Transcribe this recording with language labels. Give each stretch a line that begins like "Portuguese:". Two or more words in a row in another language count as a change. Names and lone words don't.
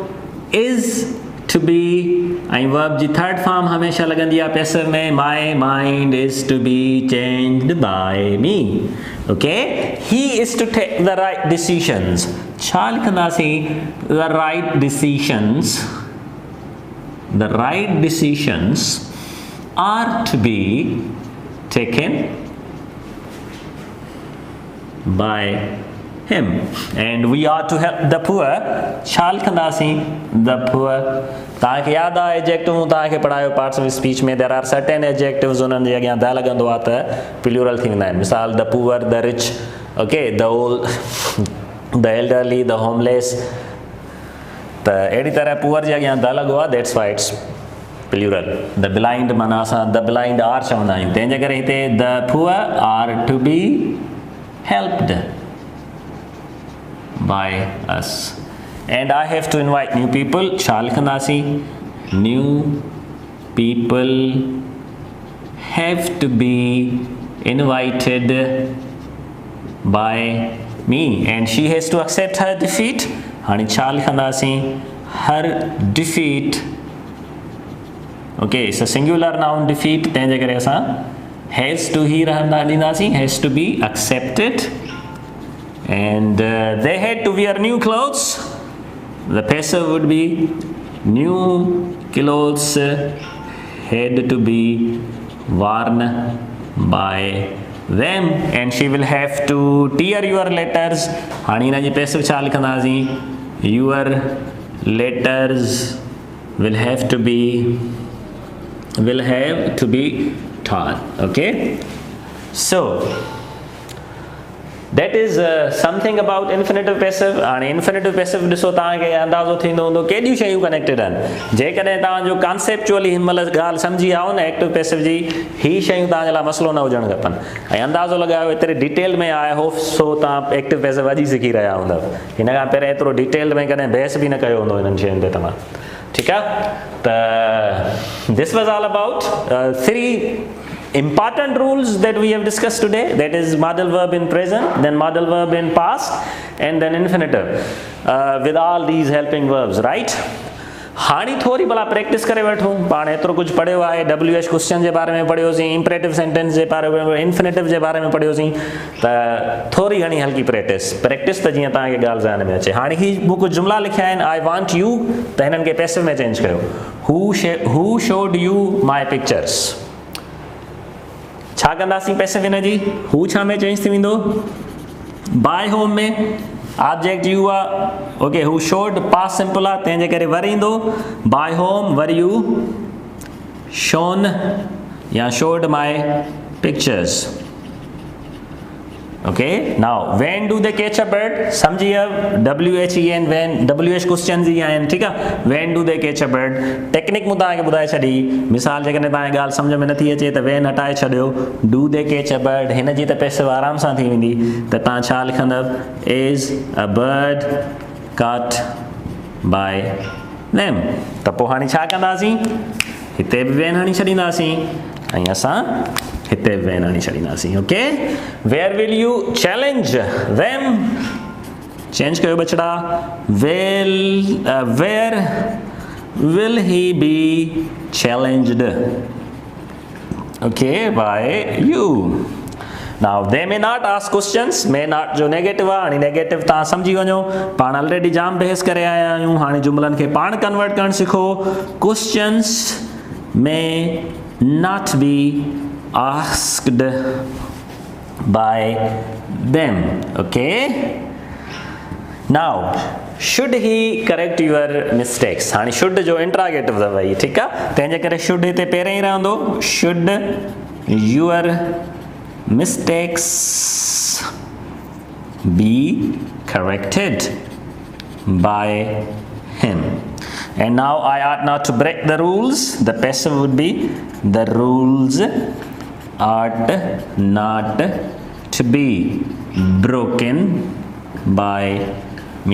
English: is to be and verb ji third form
Sindhi: हमेशा लॻंदी आहे
English: passive में my mind is to be changed by me okay he is to take the right decisions
Sindhi: छा लिखंदासीं
English: the right decisions are to be taken by him. And we are to help the poor.
Sindhi: छा लिखंदासीं
English: the poor.
Sindhi: तव्हांखे यादि आहे एडजेक्टिव तव्हांखे पढ़ायो
English: parts of speech
Sindhi: में
English: there are certain adjectives
Sindhi: उन्हनि जे अॻियां द लॻंदो आहे त प्लूरल थी वेंदा आहिनि.
English: मिसाल the poor, the rich, okay, the old, the elderly, the homeless.
Sindhi: त अहिड़ी तरह पुअर जे अॻियां द लॻो आहे,
English: that's why it's plural. the blind
Sindhi: माना असां
English: the blind are
Sindhi: चवंदा आहियूं. तंहिंजे करे हिते
English: the poor are to be helped by us. And I have to invite new people.
Sindhi: छा लिखंदासीं?
English: New people have to be invited by me and she has to accept her defeat.
Sindhi: हाणे छा लिखंदासीं?
English: Her defeat. Okay, it's a singular noun defeat.
Sindhi: तंहिंजे करे असां
English: has to
Sindhi: ही रहंदा ॾींदासीं.
English: Has to be accepted. And they had to wear new clothes. The passive would be new clothes had to be worn by them. And she will have to tear your letters.
Sindhi: हाणे हिन जी passive छा लिखंदासीं?
English: Your letters will have to be torn. Okay, so that is something about infinitive passive.
Sindhi: हाणे
English: infinitive passive
Sindhi: ॾिसो तव्हांखे अंदाज़ो थींदो हूंदो केॾियूं शयूं कनेक्टेड आहिनि. जेकॾहिं तव्हांजो कॉन्सेप्चुअली हिन महिल ॻाल्हि सम्झी आयो न
English: active passive
Sindhi: जी, ही शयूं तव्हांजे लाइ मसइलो न हुजणु खपनि. ऐं अंदाज़ो लॻायो एतिरे डिटेल में आहे
English: hope so
Sindhi: तव्हां
English: active passive
Sindhi: अॼु ई सिखी रहिया हूंदव. हिन खां पहिरियों एतिरो डिटेल में कॾहिं बहस बि न कयो हूंदो हिननि शयुनि ते तव्हां. ठीकु आहे. त
English: this was all about 3 important rules that we have discussed today. That is modal verb in present, then modal verb in past, and then infinitive with all these helping verbs, right?
Sindhi: हाणे थोरी भला प्रैक्टिस करे वठूं. पाण एतिरो कुझु पढ़ियो आहे.
English: WH question
Sindhi: जे बारे में पढ़ियोसीं,
English: imperative sentence
Sindhi: जे बारे में, इंफिनिटिव जे बारे में पढ़ियोसीं. त थोरी घणी हल्की प्रैक्टिस त जीअं तव्हांखे ॻाल्हि ज़हन में अचे. हाणे ही मूं कुझु जुमला लिखिया आहिनि.
English: I want you,
Sindhi: त हिननि खे पैसिव में चेंज कयो.
English: who showed you my pictures.
Sindhi: छा कंदासीं पैसिव हिन जी? हू छा में चेंज थी वेंदो?
English: by whom
Sindhi: में. ऑब्जेक्ट यू आहे.
English: okay, who showed past simple
Sindhi: आहे, तंहिंजे करे वरी ईंदो
English: by whom, were you shown या showed my pictures. okay, now when do they catch a bird. सम्झी WHEN, व्हेन. WH question
Sindhi: जी आहिनि. ठीकु आहे.
English: when do they catch a bird.
Sindhi: टेक्निक मूं तव्हांखे ॿुधाए छॾी. मिसाल जेकॾहिं तव्हांखे ॻाल्हि सम्झ में नथी अचे त व्हेन हटाए छॾियो.
English: do they catch a bird
Sindhi: हिन जी त पैसिव आराम सां थी वेंदी. त तव्हां छा लिखंदव?
English: is a bird caught by them.
Sindhi: त पोइ हाणे छा कंदासीं? हिते बि व्हेन हणी छॾींदासीं ऐं असां हिते व्हेन हणी छॾींदासीं.
English: okay, where will you challenge them.
Sindhi: चेंज कयो बछड़ा.
English: where will he be challenged. okay, by you. now they may not ask questions. may not
Sindhi: जो नेगेटिव आहे. हाणे नेगेटिव तव्हां सम्झी वञो. पाण ऑलरेडी जाम बहस करे आया आहियूं. हाणे जुमलनि खे पाण कन्वर्ट करणु सिखो.
English: questions may not be asked by them. Okay, now should he correct your mistakes.
Sindhi: हाणे should जो इंट्रागेटिव अथव ही. ठीकु आहे. तंहिंजे करे should हिते पहिरियों ई रहंदो.
English: should your mistakes be corrected by him. And now I ought not to break the rules. The passive would be the rules ought not to be broken by me.